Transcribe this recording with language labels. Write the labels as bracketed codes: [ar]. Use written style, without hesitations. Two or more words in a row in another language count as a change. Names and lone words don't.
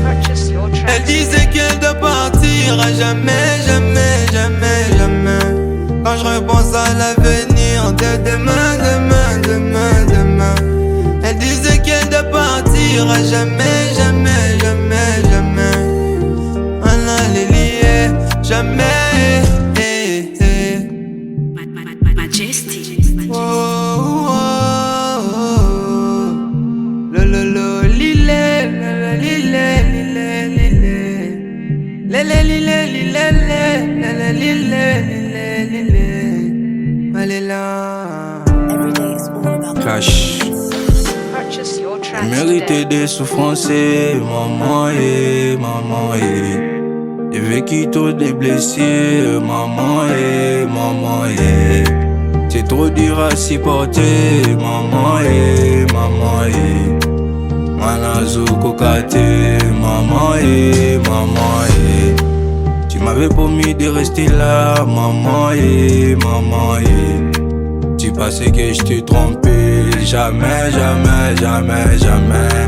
[fr] Elle disait qu'elle doit partir à jamais, jamais, jamais, jamais. Quand je repense à l'avenir de demain, demain, demain, demain. Elle disait qu'elle doit partir à jamais, jamais, jamais, jamais. On allait lier, jamais. Majesty. Oh, oh, oh. Lo, lilé, lilé, lilé, lilé. Lilé, lilé, lilé, lilé, lilé, lilé, lilé. Malila. [en] Every day is all about Clash. purchase your tracks [fr] Mérité des souffrances, maman, maman, j'ai vécu trop de blessures, maman, maman, c'est trop dur à supporter, maman, maman, [ln] manazo kokate, [fr] maman, maman, tu m'avais promis de rester là, maman, maman, tu pensais que je t'ai trompé, jamais, jamais, jamais, jamais.